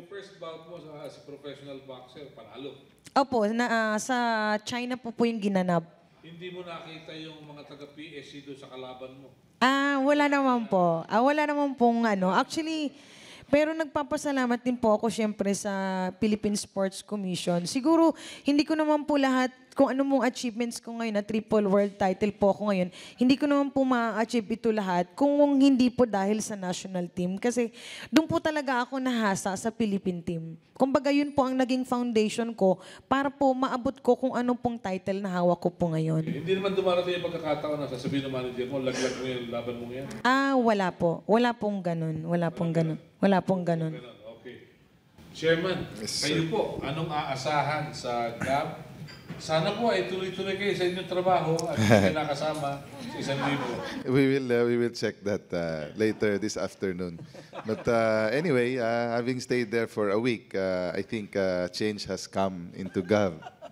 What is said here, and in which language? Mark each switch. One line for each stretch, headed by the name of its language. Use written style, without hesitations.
Filipino: Yung first bout mo as a professional boxer, panalo. Opo, sa China po yung ginanap. Hindi mo nakita yung mga taga-PSC doon sa kalaban mo? Wala naman po. Wala naman pong Actually, pero nagpapasalamat din po ako syempre sa Philippine Sports Commission. Siguro, hindi ko naman po lahat, kung ano mong achievements ko ngayon, na triple world title po ako ngayon, hindi ko naman po ma-achieve ito lahat kung hindi po dahil sa national team. Kasi doon po talaga ako nahasa sa Philippine team. Kumbaga yun po ang naging foundation ko para po maabot ko kung anong pong title na hawak ko po ngayon. Hindi naman dumarating yung pagkakataon na sasabihin ng manager mo, laglag mo yung laban mo yan? Wala po. Wala pong ganun. Wala pong ganun. Wala pong ganun. Okay. Chairman, kayo po, anong aasahan sa GAB? Sana po ay tuloy-tuloy kayo sa inyong trabaho at hindi nakasama sa 1,000.
English: We will check that later this afternoon. But anyway, having stayed there for a week, I think change has come into GAB.